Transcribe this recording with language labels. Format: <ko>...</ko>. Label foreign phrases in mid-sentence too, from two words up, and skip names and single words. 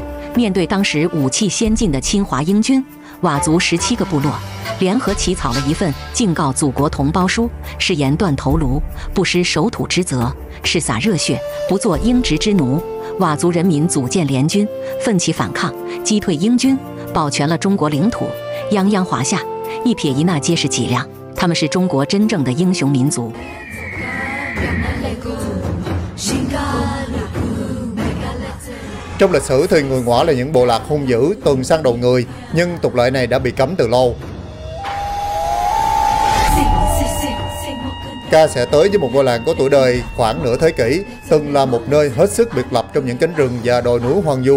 <zh>面对当时武器先进的侵华英军，佤族17个部落联合起草了一份敬告祖国同胞书，誓言断头颅，不失守土之责，誓洒热血，不做英殖之奴。佤族人民组建联军，奋起反抗，击退英军，保全了中国领土，泱泱华夏，一撇一捺皆是脊梁。他们是中国真正的英雄民族。</zh> <vi>Trong lịch sử thì người Ngoại là những bộ lạc hung dữ, tuần săn đầu người, nhưng tục lệ này đã bị cấm từ lâu. Ca sẽ tới với một ngôi làng có tuổi đời khoảng nửa thế kỷ, từng là một nơi hết sức biệt lập trong những cánh rừng và đồi núi hoang vu.</vi>